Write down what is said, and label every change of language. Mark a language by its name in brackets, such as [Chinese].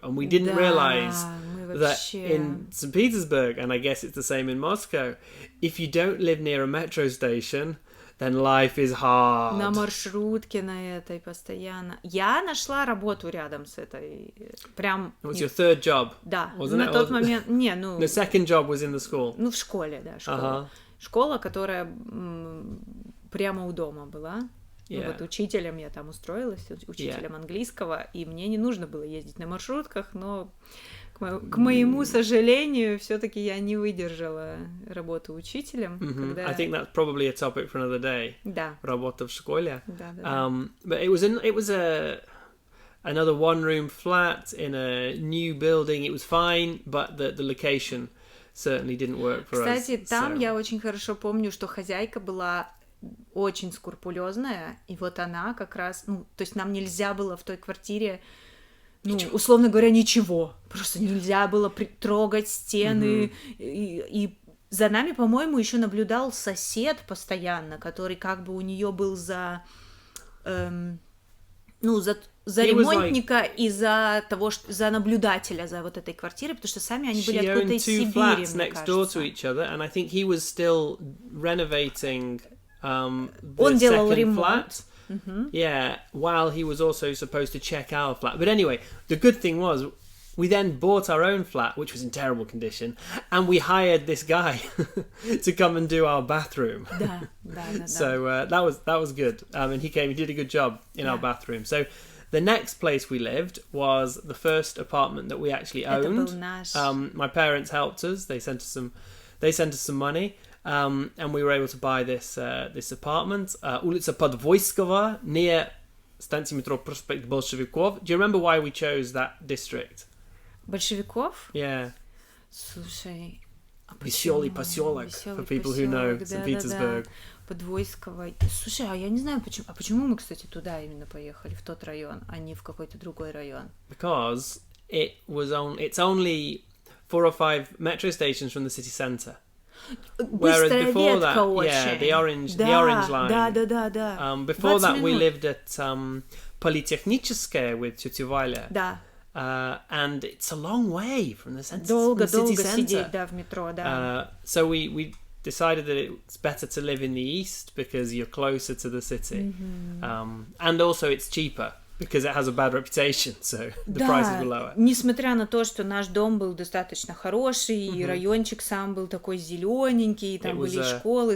[English] And we didn't realize that in St. Petersburg, and I guess it's the same in Moscow, if you don't live near a metro station, then life is hard. [Russian] На маршрутке на этой постоянно. Я нашла работу рядом с этой. Прям... [English] It was your third job? [Russian] Да. [English] Wasn't [Russian] на тот момент... [English] The second job was in the school? [Russian] В школе, да, школа. Школа, которая прямо у дома была. Вот учителем я там устроилась, учителем английского, и мне не нужно было ездить на маршрутках, но... К моему сожалению, все-таки я не выдержала работу учителем. Когда... [English] I think that's probably a topic for another day. [Russian] Да. Работа в школе. Да. [English] But it was another one-room flat in a new building. It was fine, but the location certainly didn't work for us. [Russian] Кстати, там я очень хорошо помню, что хозяйка была очень скрупулезная, и вот она как раз, то есть нам нельзя было в той квартире условно говоря, ничего. Просто нельзя было трогать стены. И за нами, по-моему, еще наблюдал сосед постоянно, который как бы у нее был за ремонтника и за наблюдателя за вот этой квартирой, потому что сами они были откуда-то из Сибири, мне кажется. [English] And I think he was still renovating [Russian] Он делал ремонт. [English] Yeah, while he was also supposed to check our flat. But anyway, the good thing was we then bought our own flat, which was in terrible condition, and we hired this guy to come and do our bathroom. [Russian] Да. [English] So that was good. And he did a good job in our bathroom. So the next place we lived was the first apartment that we actually owned. [Russian] Это был наш. [English] My parents helped us. They sent us some money. And we were able to buy this apartment. [Russian] Улица Подвойского, [English] near [Russian] станции метро Проспект Большевиков. [English] Do you remember why we chose that district? [Russian] Большевиков? [English] Yeah. [Russian] Слушай, [English] Веселый поселок, for people who know St. Petersburg. [Russian] Подвойского. Слушай, а я не знаю, почему мы, кстати, туда именно поехали, в тот район, а не в какой-то другой район. [English] Because it's only 4 or 5 metro stations from the city centre. Whereas before that, the orange line. [Russian] Да. [English] Before that, we lived at Политехническая with Тетя Валя. [Russian] Да. [English] And it's a long way from the city [Russian] Долго [English] centre. [Russian] сидеть, да, в метро, да. [English] So we decided that it's better to live in the east because you're closer to the city. And also it's cheaper because it has a bad reputation, so the prices were lower. [Russian] Несмотря на то, что наш дом был достаточно хороший, и райончик сам был такой зелененький, там были школы,